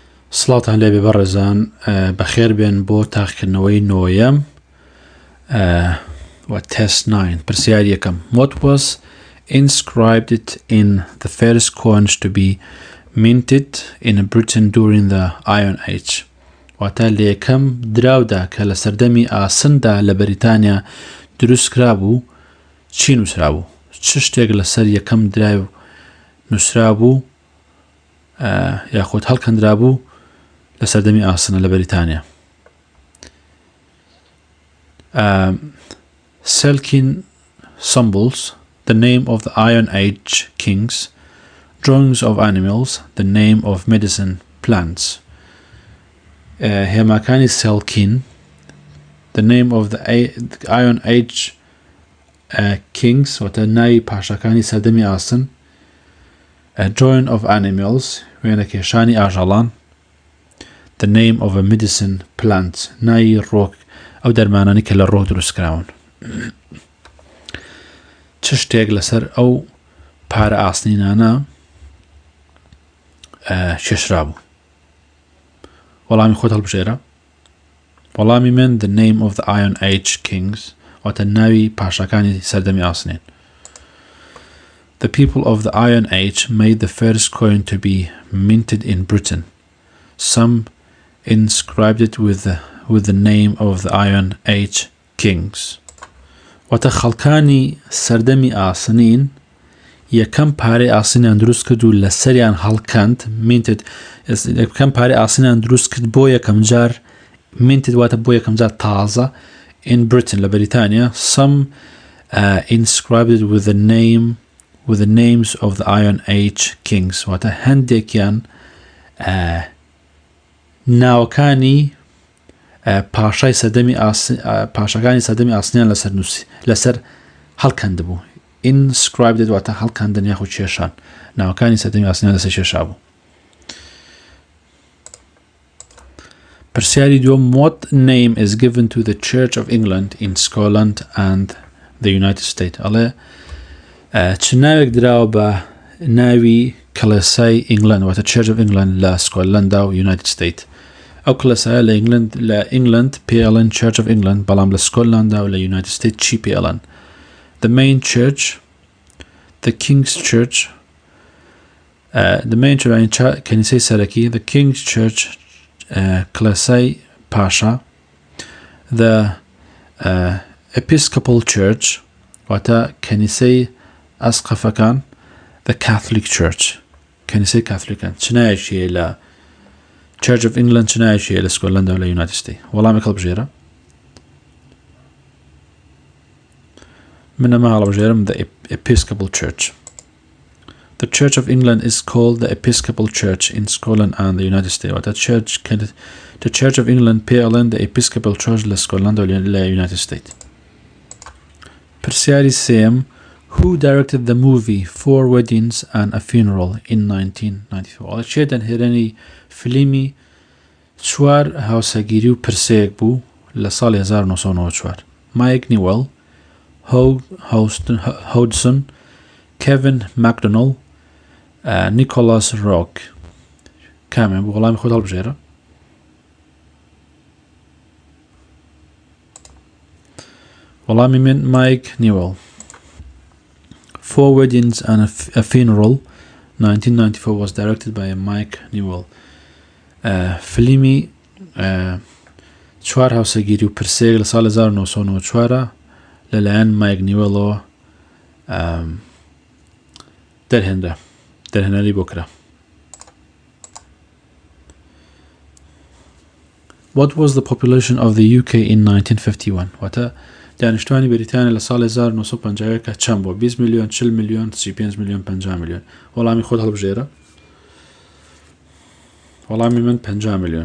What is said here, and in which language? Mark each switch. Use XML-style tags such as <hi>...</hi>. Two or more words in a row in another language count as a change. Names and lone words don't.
<ckb>سڵاتان لێبێ بەڕێزان بەخێر بێن بۆ تاقیکردنەوەی نۆیەم و test 9 پرسیار یەکەم.</ckb> <en>What was inscribed in the first coins to be minted in Britain during the Iron Age؟</en> <ckb>واتە لە یەکەم دراودا کە لە سەردەمی ئاسندا لە بەریتانیا دروستکرا بوو چی نووسرا بوو؟ چ شتێک لەسەر یەکەم دراو نووسرا بوو یاخود هەڵکەندرا بوو لە سەردەمی ئاسنە لە بەریتانیا؟</ckb> <en>Selkin symbols, the name of the Iron Age kings, drawings of animals, the name of medicine plants. هێماکانی Selkin, the name of the Iron Age kings,</en> <ckb>واتە ناوی پاشەکانی سەردەمی ئاسن.</ckb> <en>Drawing of animals,</en> <ckb>وێنەکێشانی ئاژەڵان.</ckb> <en>The name of a medicine plant,</en> <ckb>ناوی ڕۆک ئەو دەرمانانی کە لە ڕۆک دروستکراون. چ شتێک لەسەر ئەو پارە ئاسنینانە شێشرا بوو؟ وەڵامی خۆت هەڵبژێرە. وەڵامی من</ckb> <en>the name of the Iron Age kings</en> <ckb>واتە ناوی پاشەکانی سەردەمی ئاسنین.</ckb> <en>The people of the Iron Age made the first coin to be minted in Britain. Some inscribed it with the name of the Iron Age kings.</en> <ckb>واتە خەڵکانی سەردەمی ئاسنین یەکەم پارەی ئاسنیان دروست کرد و لەسەریان هەڵکەند minted. یەکەم پارەی ئاسنیان دروست کرد بۆ یەکەم جار minted واتە بۆ یەکەم جار تازە</ckb> <en>in Britain</en> <ckb>لە بەریتانیا.</ckb> <en>Some inscribed it with the names of the Iron Age kings</en> <ckb>واتە هەندێکیان ناوەکانی پاشەکانی سەردەمی ئاسنیان لەسەر هەڵکەند بوو. inscribed واتە هەڵکەندن یاخود کێشان. ناوەکانی سەردەمی ئاسنیان لەسەر کێشا بوو. پرسیاری دووەم.</ckb> <en>What name is given to the Church of England in Scotland and the United States؟</en> <ckb>ئەڵێ چ ناوێک دراوە بە ناوی کڵێسای ئینگلند واتە</ckb> <en>Church of England</en> <ckb>لە سکۆتلەندا و</ckb> <en>United States.</en> <ckb>ئەو کڵێسایە لە ئینگلند پێڵێن</ckb> <en>Church of England،</en> <ckb>بەڵام لە سکۆتلەندا و لە</ckb> <en>United States</en> <ckb>چی پێڵێن؟</ckb> <en>The main church, the King's Church, the main church</en> <ckb>کەنیسەی سەرەکی،</ckb> <en>the King's Church</en> <ckb>کڵێسای پاشا،</ckb> <en>the Episcopal Church</en> <ckb>واتە کەنیسەی ئەسقەفەکان،</ckb> <en>the Catholic Church</en> <ckb>کەنیسەی کاتولیکان. چ نایەکیە لە</ckb> <en>Church of England،</en> <ckb>چ نایەکیە لە سکۆتلەندا و لە</ckb> <en>United States؟</en> <ckb>وەڵامی هەڵبژێرە. من ئەمە هەڵبژێرم</ckb> <en>the Episcopal Church. The Church of England is called the Episcopal Church in Scotland and the United States.</en> <ckb>واتە</ckb> <en>the Church of England</en> <ckb>پێڵێن</ckb> <en>the Episcopal Church</en> <ckb>لە سکۆتلەندا و لە</ckb> <en>United States.</en> <ckb>پرسیاری سێم.</ckb> <en>Who directed the movie Four Weddings and a Funeral in 1994؟</en> <ckb>چێ دەنهێرەنی فیلمی چوار هاوسەگیری و پرسەیەک بوو لە ساڵی 1994؟ مایک نیوەل، هۆدسن، کێڤن ماکدۆنەڵ، نیکۆلاس ڕۆک. کامیان بوو؟ وەڵامی خۆت هەڵبژێرە. وەڵامی من مایک نیوەل.</ckb> <en>Four Weddings and a Funeral 1994 was directed by Mike Newell.</en> <ckb>فیلمی چوار هاوسەگیری و پرسەیەک لە ساڵی 1994 لەلایەن مایک نیوەلەوە دەرهێنەری بۆ کرا.</ckb> <en>What was the population of the UK in 1951؟</en> <ckb>واتە دانیشتوانی بەریتانیا لە ساڵی 1950 چەند بوو؟ 20 میلیۆن، 40 میلیۆن، 35 میلیۆن، 50 میلیۆن. وەڵامی خۆت هەڵبژێرە. وەڵامی من 50 میلیۆن.</ckb>